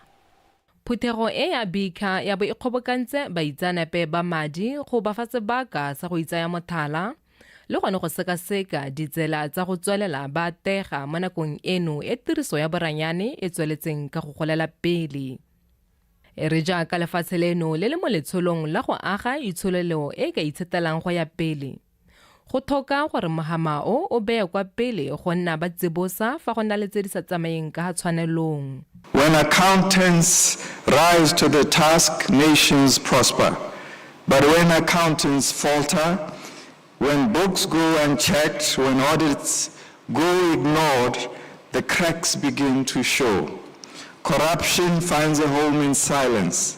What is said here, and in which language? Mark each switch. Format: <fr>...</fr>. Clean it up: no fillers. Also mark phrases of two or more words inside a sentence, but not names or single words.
<tn>Phuthego e ya BIKGANG ya bo e kgobokantse baitsanape ba madi go ba fa sebaka sa go itsaya mothala le gone go sekaseka ditsela tsa go tswelela ba tega mo nakong eno e tiriso ya boranyane e tsweletseng ka go golela pele. Re jaaka lefatshe leno le le mo letsholong la go aga itsholelo e ka itshetelang go ya pele. Go thoka gore mogama o beye kwa pele go nna ba tsebosa fa go na le tse di sa tsamayeng ka tshwanelong.</tn> <en>When accountants rise to the task, nations prosper. But when accountants falter, when books go unchecked, when audits go ignored, the cracks begin to show. Corruption finds a home in silence.</en>